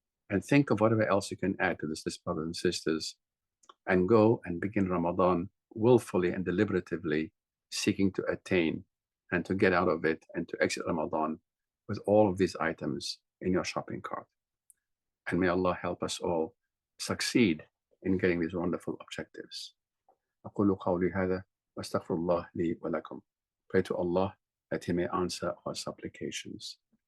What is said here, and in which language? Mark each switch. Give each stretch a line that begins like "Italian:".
English: And think of whatever else you can add to this list, brothers and sisters, and go and begin Ramadan willfully and deliberatively, seeking to attain and to get out of it and to exit Ramadan with all of these items in your shopping cart. and may Allah help us all succeed in getting these wonderful objectives.
Arabic: أقول قولي هذا وأستغفر الله لي ولكم.
English: Pray to Allah that He may answer our supplications.